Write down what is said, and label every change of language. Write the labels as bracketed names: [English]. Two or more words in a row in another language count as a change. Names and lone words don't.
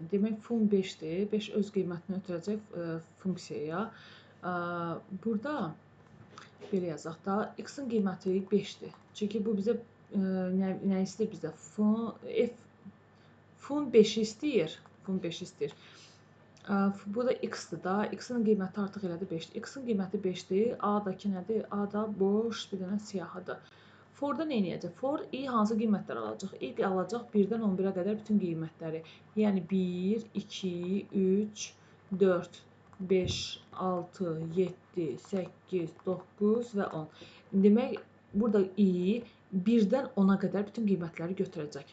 [Azerbaijani] Demək, fun 5-dir. 5 öz qiymətini ötürəcək funksiyaya. Burada belə yazaq da, x-in qiyməti 5-dir. Çünki bu bizə nə istəyir bizə? Fun 5-i istəyir. Fun 5 istəyir. Bu da x-dir da. X-in qiyməti artıq elədir 5-dir. X-in qiyməti 5-dir. A-dakı nədir? A da boş bir dənə siyahıdır. For-da nə edəcək? For i hansı qiymətlər alacaq? I alacaq 1-dən 11-ə qədər bütün qiymətləri. Yəni 1, 2, 3, 4, 5, 6, 7, 8, 9 və 10. Demək, burada i 1-dən 10-a qədər bütün qiymətləri götürəcək.